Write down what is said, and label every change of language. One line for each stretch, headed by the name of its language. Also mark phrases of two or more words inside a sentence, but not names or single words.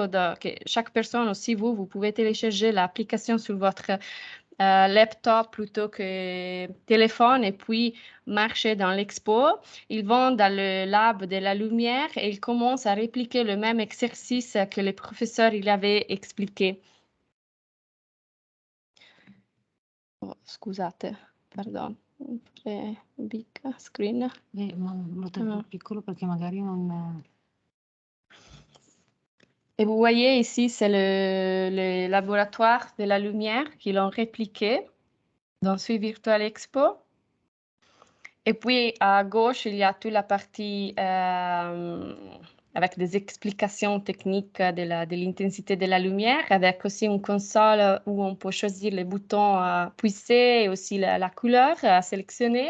French: Donc, chaque personne, aussi vous pouvez télécharger l'application sur votre laptop plutôt que téléphone et puis marcher dans l'expo. Ils vont dans le lab de la lumière et ils commencent à répliquer le même exercice que les professeurs il avait expliqué.
English: Oh, scusate, pardon, big screen.
Italian: Ma lo tengo piccolo perché magari non...
French: Et vous voyez ici, c'est le laboratoire de la lumière qu'ils ont répliqué dans Swiss Virtual Expo. Et puis, à gauche, il y a toute la partie avec des explications techniques de l'intensité de la lumière, avec aussi une console où on peut choisir les boutons à puiser et aussi la couleur à sélectionner.